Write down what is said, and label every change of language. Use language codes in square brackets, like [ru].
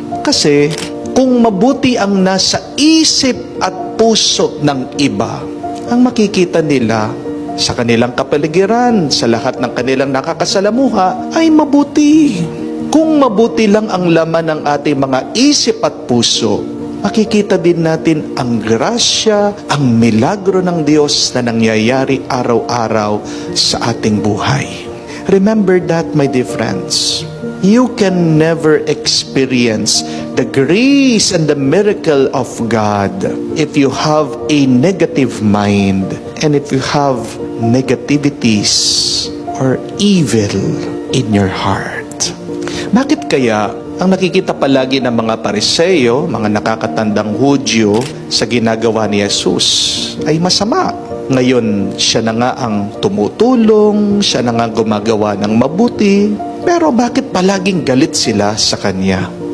[tl] Kasi kung mabuti ang nasa isip at puso ng iba, ang makikita nila sa kanilang kapaligiran, sa lahat ng kanilang nakakasalamuha, ay mabuti. Kung mabuti lang ang laman ng ating mga isip at puso, makikita din natin ang grasya, ang milagro ng Diyos na nangyayari araw-araw sa ating buhay. [en] Remember that, my dear friends. You can never experience the grace and the miracle of God if you have a negative mind and if you have negativities or evil in your heart. [tl] Bakit kaya ang nakikita palagi ng mga Pariseo, mga nakakatandang Hudyo sa ginagawa ni Jesus ay masama? Ngayon, siya na nga ang tumutulong, siya na nga gumagawa ng mabuti, pero bakit palaging galit sila sa Kanya?